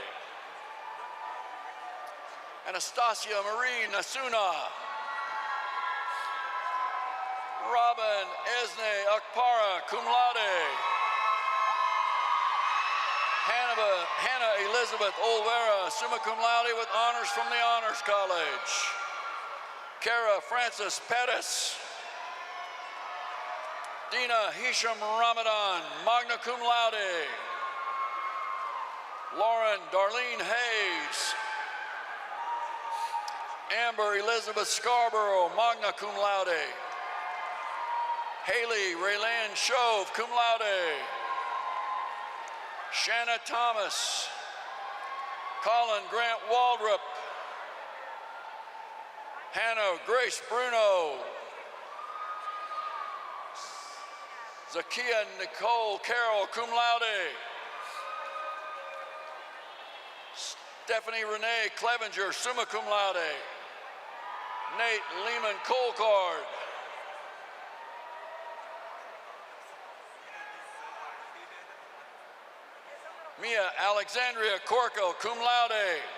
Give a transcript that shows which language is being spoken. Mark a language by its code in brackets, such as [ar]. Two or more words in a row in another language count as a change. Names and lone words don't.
[en] Anastasia Marie Nasuna. Robin Esne Akpara, [la] cum laude. [en] Hannah Elizabeth Olvera, [la] summa cum laude [en] with honors from the Honors College. Kara Francis Pettis. Dina Hisham Ramadan, [la] magna cum laude. [en] Lauren Darlene Hayes. Amber Elizabeth Scarborough, [la] magna cum laude. [en] Haley Raylan Shove, [la] cum laude. [en] Shanna Thomas. Colin Grant Waldrop. Hannah Grace Bruno. Zakia Nicole Carroll, [la] cum laude. [en] Stephanie Renee Clevenger, [la] summa cum laude. [en] Nate Lehman Colcard. Mia Alexandria Corco, [la] cum laude.